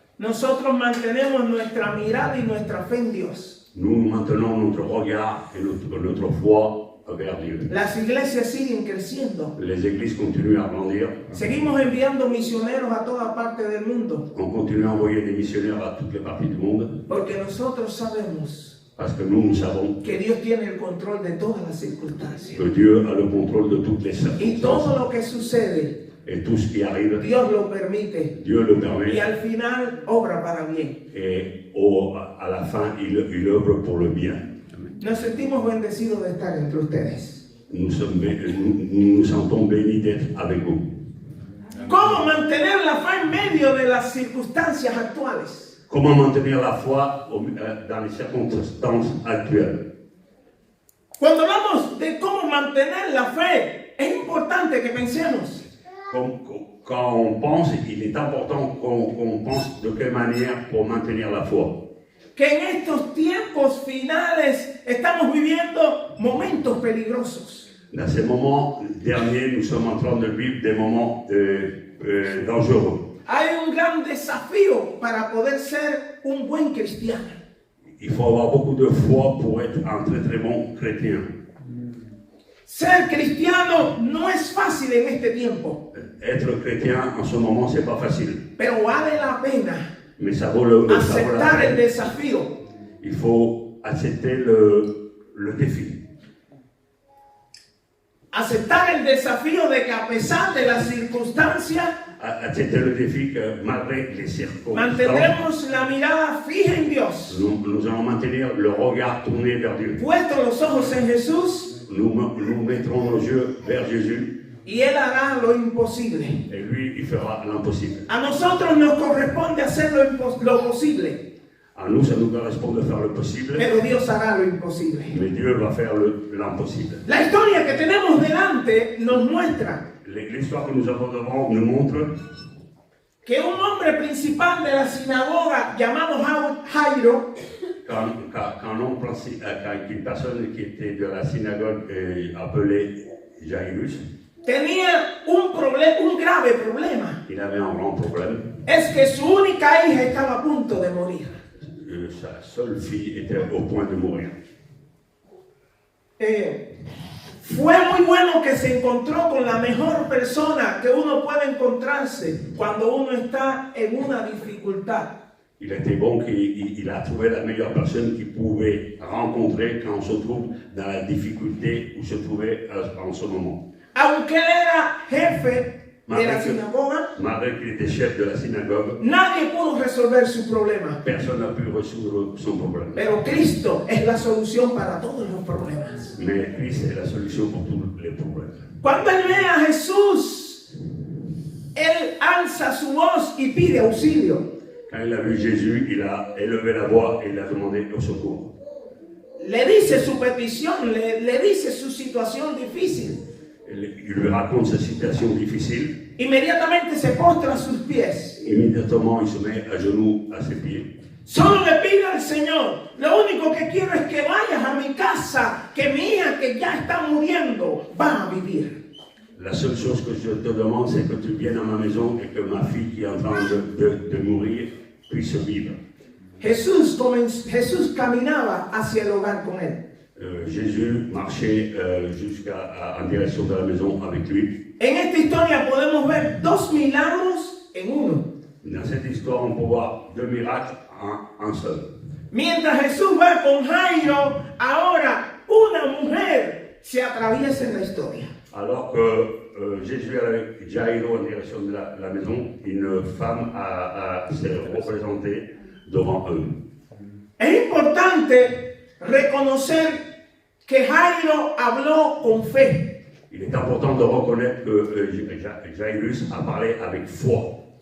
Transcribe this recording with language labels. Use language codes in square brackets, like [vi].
[es] nosotros mantenemos nuestra mirada y nuestra fe en Dios. [fr] nous maintenons notre regard et notre foi vers Dieu. [es] Las iglesias siguen creciendo. [fr] Les églises continuent à grandir. [es] Seguimos enviando misioneros a toda parte del mundo. [fr] On continue à envoyer des missionnaires à toutes les parties du monde. [es] Porque nosotros sabemos [fr] Parce que nous savons [es] que Dios tiene el control de todas las circunstancias. [fr] que Dieu a le contrôle de toutes les [es] Y todo [fr] circonstances. [es] lo que sucede, [fr] Et tout ce qui arrive, [es] Dios lo permite. [fr] Dieu le [es] Y [fr] permet. [es] al final obra para bien. [fr] Et à la fin, il œuvre pour le bien. [es] Nos sentimos bendecidos de estar entre ustedes. [fr] Nous nous sentons bénis d'être avec vous. [es] ¿Cómo mantener la fe en medio de las circunstancias actuales? [fr] Comment maintenir la foi dans les circonstances actuelles? [es] Cuando hablamos de cómo mantener la fe, es importante que pensemos. [fr] Quand on pense, il est important qu'on pense de quelle manière pour maintenir la foi. [es] Que en estos tiempos finales estamos viviendo momentos peligrosos. [fr] Dans ces moments derniers, nous sommes en train de vivre des moments dangereux. [es] Hay un gran desafío para poder ser un buen cristiano. [fr] Il faut avoir beaucoup de foi pour être un très très bon chrétien. [es] Ser cristiano no es fácil en este tiempo, [fr] Être chrétien en ce moment, c'est pas facile. [es] pero vale la pena [fr] Mais ça vaut la [es] aceptar el [fr] peine. [es] desafío. [fr] Il faut accepter le défi. [es] Aceptar el desafío de que a pesar de las circunstancias, [fr] Accepter le défi que malgré les circonstances, [es] mantendremos la mirada fija en Dios. [fr] nous allons maintenir le regard tourné vers Dieu. [es] Puestos los ojos en Jesús, [fr] Nous mettrons nos yeux vers Jésus [es] y Él hará lo imposible. [fr] et lui, il fera l'impossible. [es] A nosotros nos corresponde hacer lo posible, [fr] À nous, ça nous correspond de faire le possible, [es] pero Dios hará lo imposible. [fr] mais Dieu va faire l'impossible. [es] La historia que tenemos delante nos muestra [fr] L'histoire que nous avons devant nous montre [es] que un hombre principal de la sinagoga llamado Jairo [fr] qu'une personne qui était de la synagogue appelée Jairus, [es] tenía un grave problema. [fr] il avait un grand problème. [es] Es que su única hija estaba a punto de morir. [fr] Sa seule fille était au point de mourir. [es] Fue muy bueno que se encontró con la mejor persona que uno puede encontrarse cuando uno está en una dificultad. [fr] Il était bon qu'il a trouvé la meilleure personne qu'il pouvait rencontrer quand on se trouve dans la difficulté où se trouvait en ce moment. [es] Aunque él era jefe de la [fr] Malgré [es] sinagoga, [fr] qu'il était chef de la synagogue, [es] nadie pudo resolver su problema. [fr] personne n'a pu résoudre son problème. [es] Pero Cristo es la solución para todos los problemas. [fr] Mais Christ est la solution pour tous les problèmes. [es] Cuando él ve a Jesús, él alza su voz y pide auxilio. [fr] Quand il a vu Jésus, il a élevé la voix et il a demandé au secours. [es] Le dice su petición, le dice su situación difícil. [fr] Il lui raconte sa situation difficile. [es] Inmediatamente se postra a sus pies. [fr] Immédiatement, il se met à genoux à ses pieds. [es] Solo le pido al Señor, lo único que quiero es que vayas a mi casa, que mi hija que ya está muriendo va a vivir. [fr] La seule chose que je te demande, c'est que tu viennes à ma maison et que ma fille qui est en train de mourir puisse vivre. [es] Jesús caminaba hacia el hogar con él. [fr] Jésus marchait en direction de la maison avec lui. [es] En esta historia podemos ver dos milagros en uno. [fr] Dans cette histoire, on peut voir deux miracles en un seul. [es] Mientras Jesús va con Jairo, ahora una mujer se atraviesa en la historia. [fr] Alors que Jésus est avec Jairo en direction de la maison, une femme s'est représentée devant eux. [es] Es importante reconocer que Jairo habló con fe. [fr] Il est important de reconnaître que Jairus a parlé avec foi.